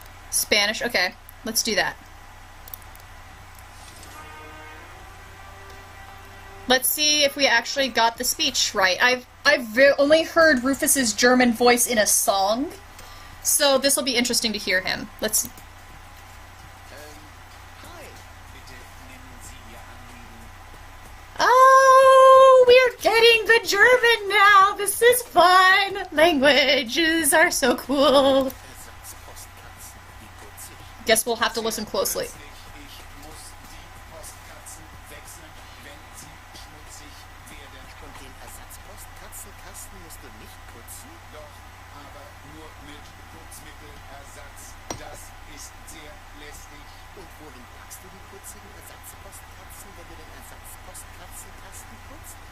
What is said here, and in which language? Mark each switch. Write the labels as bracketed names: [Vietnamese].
[English] Spanish, okay. Let's do that. Let's see if we actually got the speech right. I've only heard Rufus's German voice in a song, so this will be interesting to hear him. Let's. Hi. [German] Bitte nennen Sie Ihr Anliegen. [English] Oh, we're getting the German now. This is fun. Languages are so cool. [German] Ersatzpostkatzen, wie putzig. [English] Guess we'll have to listen closely. [German] Ich muss die Postkatzen wechseln, wenn sie schmutzig werden. Und den Ersatzpostkatzenkasten musst du nicht putzen? Doch, aber nur mit Putzmittelersatz. Das ist sehr lästig. Und wohin packst du die putzigen Ersatzpostkatzen, wenn du den Ersatzpostkatzenkasten putzt?